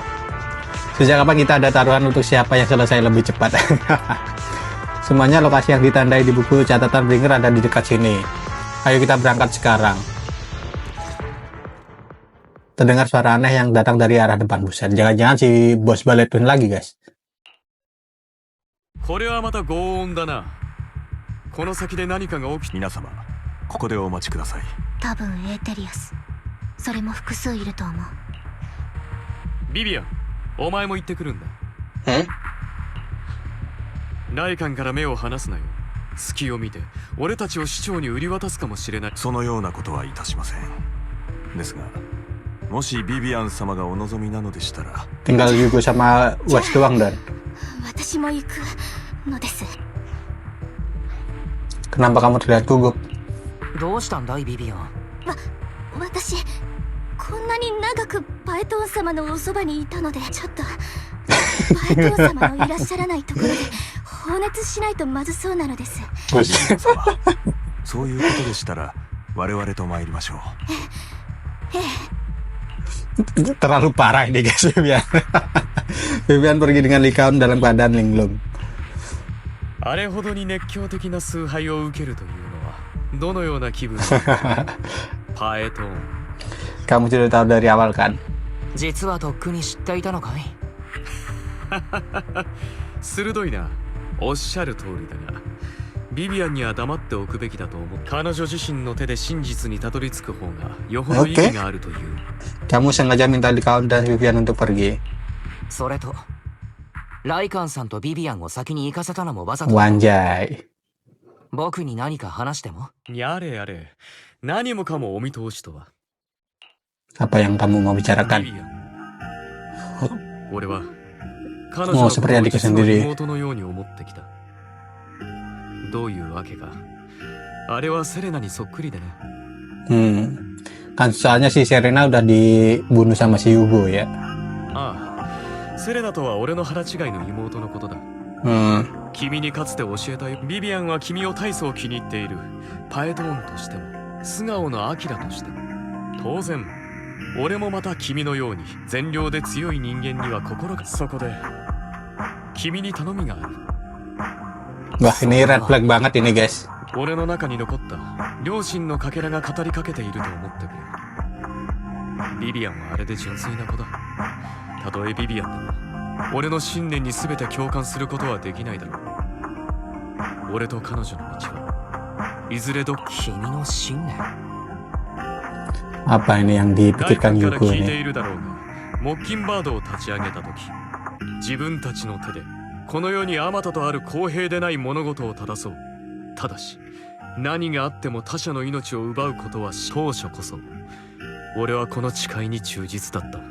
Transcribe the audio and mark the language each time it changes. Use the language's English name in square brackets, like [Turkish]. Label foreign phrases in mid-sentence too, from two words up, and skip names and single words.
[Indonesian] Sejak kapan kita ada taruhan untuk siapa yang selesai lebih cepat? Semuanya lokasi yang ditandai di buku catatan Bringer ada di dekat sini. Ayo kita berangkat sekarang. Terdengar suara aneh yang datang dari arah depan. Buset, jangan-jangan si bos Ballet Twin lagi, guys. [Japanese] これはまた轟音だな。この先で何かが起き。皆様、ここでお待ちください。多分エーテリアス。それも複数いると思う。ビビアン、お前も行ってくるんだ。ライカンから目を離すなよ。隙を見て俺たちを市長に売り渡すかもしれない。そのようなことはいたしません。ですが、もしビビアン様がお望みなのでしたら。 [Indonesian] Tinggal Yugo sama Wes doang dan. [Japanese] 私も行くのです。 [Indonesian] Kenapa kamu terlihat gugup? [Japanese] どうしたんだいビビアン。私こんなに長くパエトン様のおそばにいたので、ちょっとパエトン様のいらっしゃらないところで放熱しないとまずそうなのです。そういうことでしたら我々と参りましょう。 [Indonesian] Terlalu parah ini guys, Vivian. Vivian pergi dengan Lycaon dalam keadaan linglung. [Japanese] あれほどに熱狂的な崇拝を受けるというのはどのような気分だ。パエトン。 [Indonesian] Kamu sudah tahu dari awal kan? [Japanese] 実はとっくに知っていたのかい。鋭いな。おっしゃる通りだが、ビビアンには黙っておくべきだと思う。彼女自身の手で真実にたどり着く方がよほど意義があるという。 [Indonesian] Kamu sengaja minta Lycaon dan Vivian untuk pergi. [Japanese] それとライカンさんとビビアンを先に行かせたのもわざと。 [Indonesian] Wanjay. [Japanese] 僕に何か話しても？やれやれ。何もかもお見通しとは。 [Indonesian] Apa yang kamu mau [Japanese] ビ [Indonesian] bicarakan? [Japanese] ビアン。俺は彼女もうの [Indonesian] seperti adik [Japanese] 実の [Indonesian] sendiri. [Japanese] 妹のように思ってきた。どういうわけか。あれはセレナにそっくりでね。 [Indonesian] Kan soalnya si Serena udah dibunuh sama si Yugo ya. [Japanese] ああ、セレナとは俺の腹違いの妹のことだ。君にかつて教えたよ。ビビアンは君を大層気に入っている。パエドーンとしても、素顔のアキラとしても。当然、俺もまた君のように善良で強い人間には心が。そこで、君に頼みがある。 [Indonesian] Wah, ini [English] red flag [Indonesian] banget ini guys. [Japanese] 俺の中に残った両親のかけらが語りかけていると思ってくれ。ビビアンはあれで純粋な子だ。たとえビビアンでも俺の信念に全て共感することはできないだろう。俺と彼女の道はいずれど君の信念？ [Indonesian] Apa ini yang [Japanese] 誰 [Indonesian] dipikirkan [Japanese] かから [Indonesian] Yugo [Japanese] 聞いて [Indonesian] ini? [Japanese] いるだろうが、モッキンバードを立ち上げた時、自分たちの手でこの世にあまたとある公平でない物事を正そう。ただし何があっても他者の命を奪うことは当初こそ俺はこの誓いに忠実だった。